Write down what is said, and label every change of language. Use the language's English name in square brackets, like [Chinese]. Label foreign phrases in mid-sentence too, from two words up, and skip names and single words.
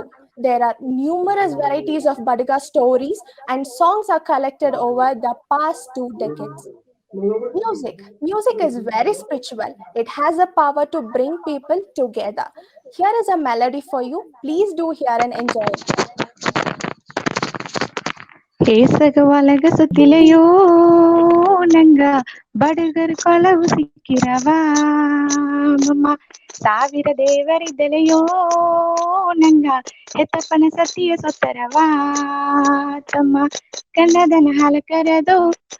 [English] There are numerous varieties of Badiga stories and songs are collected over the past 2 decades. Music is very spiritual. It has the power to bring people together. Here is a melody for you. Please do hear and enjoy it. [Badaga] ಕೇಸಗವಲಗ ಸುತ್ತಿಲೆಯೋ ನಂಗ ಬಡಗರು ಕೊಳವು ಸಿಕ್ಕಿರವಾ ಮಮ್ಮ ಸಾವಿರ ದೇವರಿದ್ದಲೆಯೋ ನಂಗ ಎತ್ತಪ್ಪನ ಸತಿಯ ಸೊತ್ತರವಾ ತಮ್ಮ ಕನ್ನದನ ಹಾಲ ಕರೆದು